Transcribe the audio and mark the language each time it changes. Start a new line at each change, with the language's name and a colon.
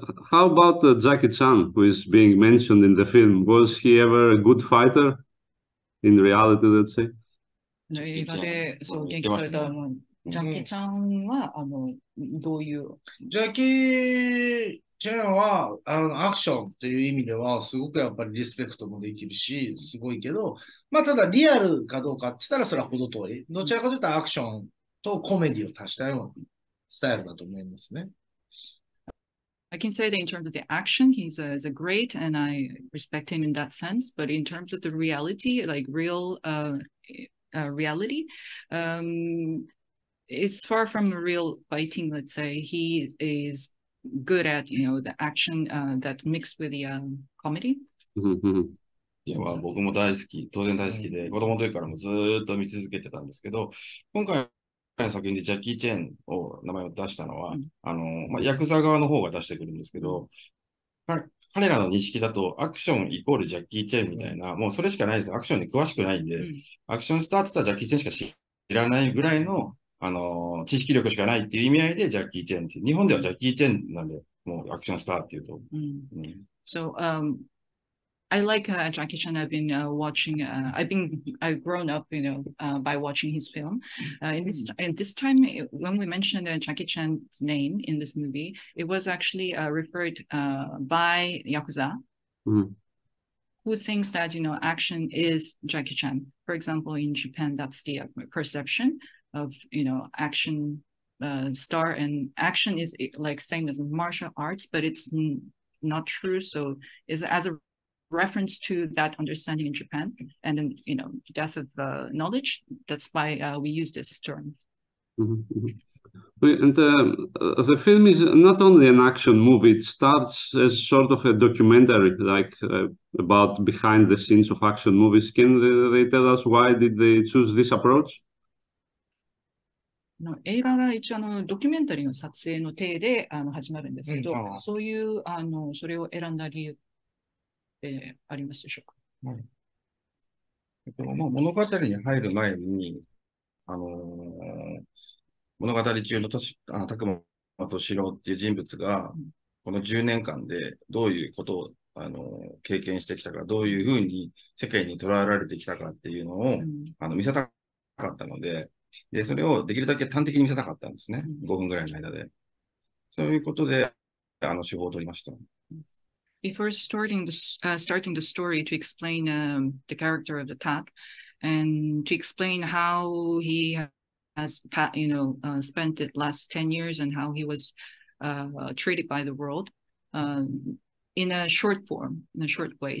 English: How about Jackie Chan, who is being mentioned in the film? Was he ever a good fighter in reality, let's say?
Japanese: 映画でそう元気されたジャッキーちゃんはどういう。ジャッキーチェンはアクションという意味ではすごくやっぱりリスペクトもできるし、すごいけど、まあただリアルかどうかって言ったらそれは程遠い。どちらかというとアクションとコメディを足したようなスタイルだと思いますね。
English: I can say that in terms of the action, he's a great, and I respect him in that sense. But in terms of the reality, like real reality, it's far from real fighting. Let's say he is good at the action that mixed with the comedy.
Japanese: いや僕も大好き、当然大好きで、子供の時からもずーっと見続けてたんですけど、今回の作品でジャッキー・チェンを名前を出したのは、ヤクザ側の方が出してくるんですけど、彼らの認識だとアクションイコールジャッキー・チェンみたいな、もうそれしかないです。アクションに詳しくないんで、アクションスターって言ったらジャッキー・チェンしか知らないぐらいの、知識力しかないっていう意味合いでジャッキー・チェンっていう。日本ではジャッキー・チェンなんで、もうアクションスターっていうと。
English: So, I like Jackie Chan. I've been watching. I've grown up, by watching his film. In this time, when we mentioned Jackie Chan's name in this movie, it was actually referred by Yakuza, who thinks that action is Jackie Chan. For example, in Japan, that's the perception of action star, and action is like same as martial arts, but it's not true. So, is as a reference to that understanding in Japan, and then death of knowledge. That's why we use this term. And the film is not only an action movie; it starts as sort of a documentary, like about behind the scenes of action movies. Can they tell us why did they choose this approach?
Japanese: 映画が一応ドキュメンタリーの撮影の体で始まるんですけど、そういうそれを選んだ理由ありますでしょうか。物語に入る前に、物語中の拓磨敏郎っていう人物が、この10年間でどういうことを経験してきたか、どういうふうに世界に捉えられてきたかっていうのを、見せたかったので、それをできるだけ端的に見せたかったんですね。5分ぐらいの間で。そういうことで、手法を取りました。
English: Before starting the story, to explain the character of the Tak, and to explain how he has spent the last 10 years and how he was treated by the world in a short form, in a short way.